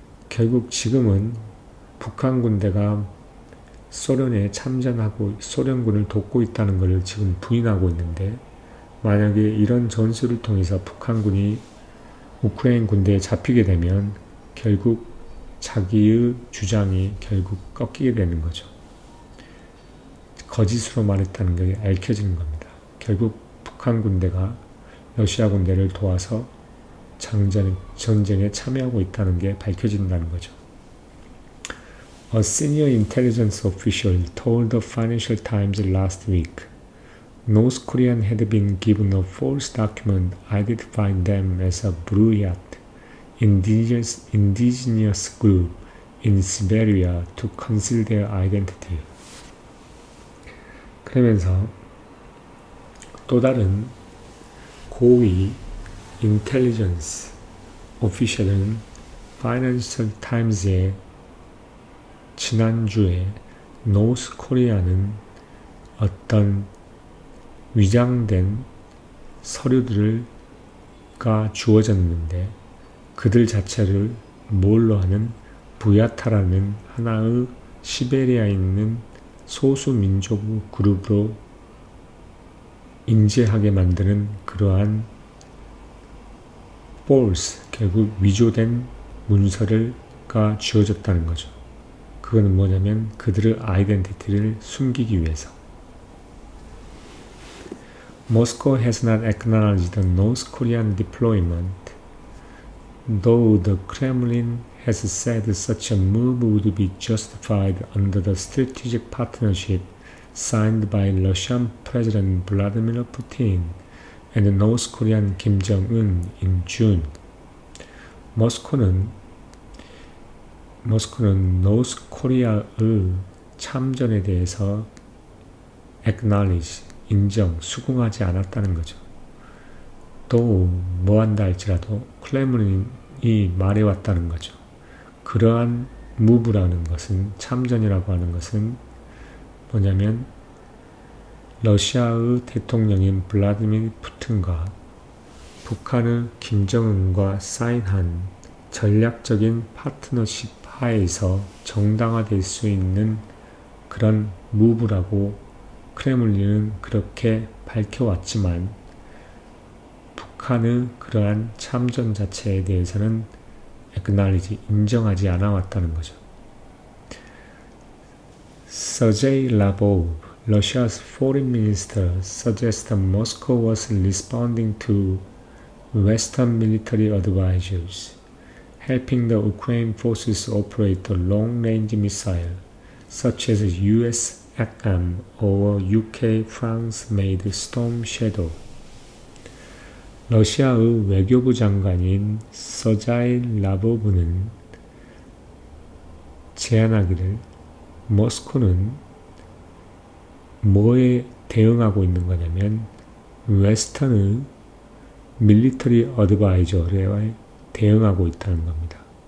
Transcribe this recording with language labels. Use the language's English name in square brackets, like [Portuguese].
[Korean] 결국 지금은 북한 군대가 소련에 참전하고 소련군을 돕고 있다는 것을 지금 부인하고 있는데, 만약에 이런 전술을 통해서 북한군이 우크라이나 군대에 잡히게 되면 결국 자기의 주장이 결국 꺾이게 되는 거죠. 거짓으로 말했다는 게 알려지는 겁니다. 결국 북한 군대가 러시아 군대를 도와서 전쟁에 참여하고 있다는 게 밝혀진다는 거죠. [English] A senior intelligence official told the Financial Times last week North Korea had been given a false document identifying them as a Buryat indigenous group in Siberia to conceal their identity. [Korean] 그러면서 또 다른 고위 인텔리전스 오피셜은 파이낸셜 타임즈에 지난주에 노스 코리아는 어떤 위장된 서류들을 주어졌는데 그들 자체를 뭘로 하는 부야타라는 하나의 시베리아에 있는 소수 민족 그룹으로 인지하게 만드는 그러한 false, 결국 위조된 문서가 주어졌다는 거죠. 그거는 뭐냐면 그들의 아이덴티티를 숨기기 위해서. [English] Moscow has not acknowledged the North Korean deployment, though the Kremlin has said such a move would be justified under the strategic partnership signed by Russian President Vladimir Putin and North Korean Kim Jong-un in June. [Korean] 모스코는 노스 코리아의 참전에 대해서 acknowledge, 인정, 수긍하지 않았다는 거죠. 또 뭐한다 할지라도 클레므린이 말해왔다는 거죠. 그러한 무브라는 것은, 참전이라고 하는 것은 뭐냐면 러시아의 대통령인 블라디미르 푸틴과 북한의 김정은과 사인한 전략적인 파트너십 하에서 정당화될 수 있는 그런 무브라고 크레물린은 그렇게 밝혀왔지만 북한의 그러한 참전 자체에 대해서는 acknowledge, 인정하지 않아왔다는 거죠. [English] Sergei Lavrov, Russia's foreign minister, suggested Moscow was responding to Western military advisors, helping the Ukraine forces operate a long-range missile, such as US ACAM or UK France-made Storm Shadow. [Korean] 러시아의 외교부 장관인 서자이 라보브는 제안하기를 모스코는 뭐에 대응하고 있는 거냐면 웨스턴의 밀리터리 어드바이저에 대응하고 있다는 겁니다.